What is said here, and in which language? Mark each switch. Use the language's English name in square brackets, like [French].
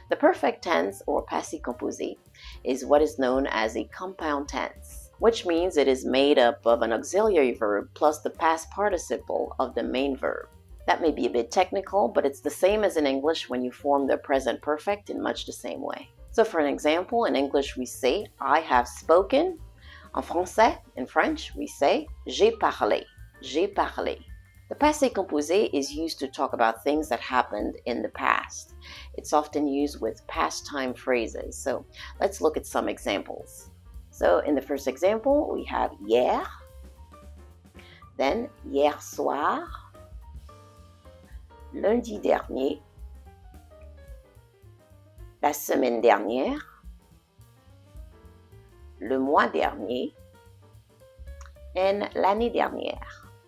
[English] The perfect tense, or passé composé, is what is known as a compound tense, which means it is made up of an auxiliary verb plus the past participle of the main verb. That may be a bit technical, but it's the same as in English when you form the present perfect in much the same way. So for an example, in English we say, I have spoken. [French] En français, [English] in French, we say, [French] j'ai parlé. J'ai parlé. [English] The passé composé is used to talk about things that happened in the past. It's often used with past time phrases. So let's look at some examples. So in the first example, we have hier, then [French] hier soir, lundi dernier, la semaine dernière, le mois dernier, [English] and [French] l'année dernière.